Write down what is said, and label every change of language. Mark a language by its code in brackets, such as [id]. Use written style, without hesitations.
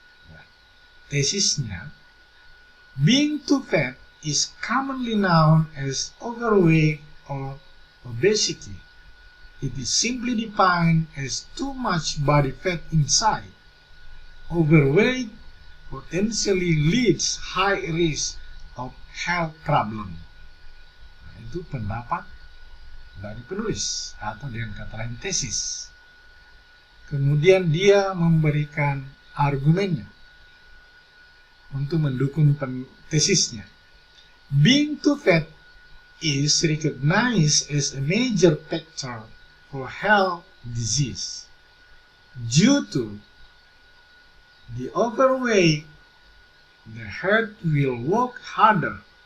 [id] Nah, tesisnya, [en] being too fat is commonly known as overweight or obesity. It is simply defined as too much body fat inside. Overweight potentially leads high risk of health problem. [id] Nah, itu pendapat dari penulis atau dengan kata lain tesis. Kemudian dia memberikan argumennya untuk mendukung tesisnya. [en] Being too fat is recognized as a major factor for health disease. Due to the overweight, the heart will work harder.